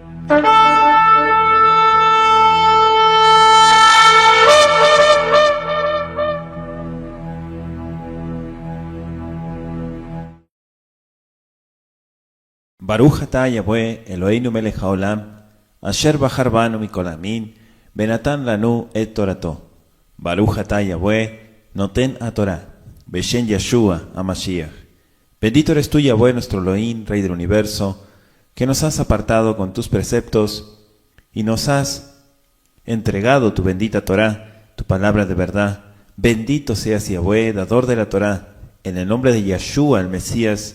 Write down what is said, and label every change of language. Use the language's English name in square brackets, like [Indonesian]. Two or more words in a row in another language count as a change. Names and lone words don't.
[Hebrew] ברוך אתה יהוה אלהינו מלך העולם אשר בחר בנו מכל העמים ונתן לנו את תורתו. ברוך אתה יהוה נותן התורה בשם ישוע המשיח. [Spanish] Bendito eres tú, Yahweh, nuestro Elohim, Rey del universo, que nos has apartado con tus preceptos y nos has entregado tu bendita Torah, tu palabra de verdad. Bendito seas, Yahweh, dador de la Torah, en el nombre de Yeshua, el Mesías.